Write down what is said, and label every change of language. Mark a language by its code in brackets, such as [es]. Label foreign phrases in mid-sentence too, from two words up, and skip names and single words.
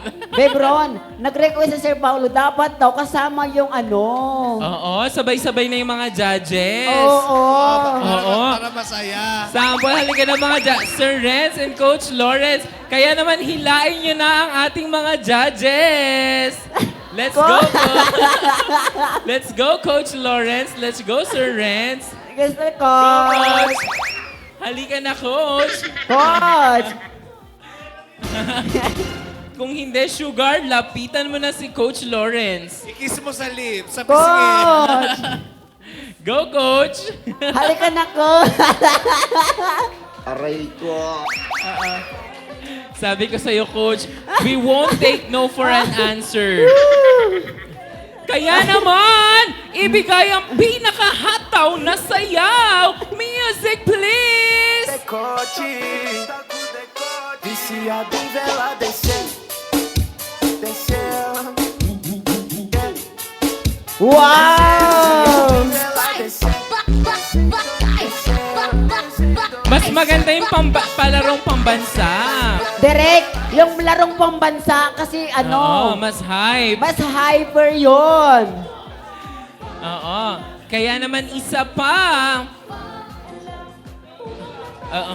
[tl] Babe Ron, nag-request si Sir Paulo, dapat daw kasama yung ano. Oo, sabay-sabay na yung mga judges. Oo. Oo. Para masaya. Sample, halika na mga Sir Renz and Coach Lawrence. Kaya naman hilain nyo na ang ating mga judges. [en] Let's go, Let's go, Coach Lawrence. Let's go, Sir Renz. [tl] Gusto ko. Coach. Halika na, Coach. Coach. Kung hindi, Sugar, lapitan mo na si Coach Lawrence. Ikis mo sa lips, sa pisingin. Coach. Go, Coach. Halika na, Coach. Sabi ko sa'yo, Coach, [en] we won't take no for an answer. [tl] Kaya naman, ibigay ang pinaka-hataw na sayaw. [en] Music, please! Decote. [pt] Disse a diva, ela desceu, desceu. Wow! Ela desceu. [tl] Mas maganda yung palarong pambansa. Direk, yung larong pambansa kasi Oo, ano, mas hype. mas hyper yon. Oo. Kaya naman isa pa. Oo.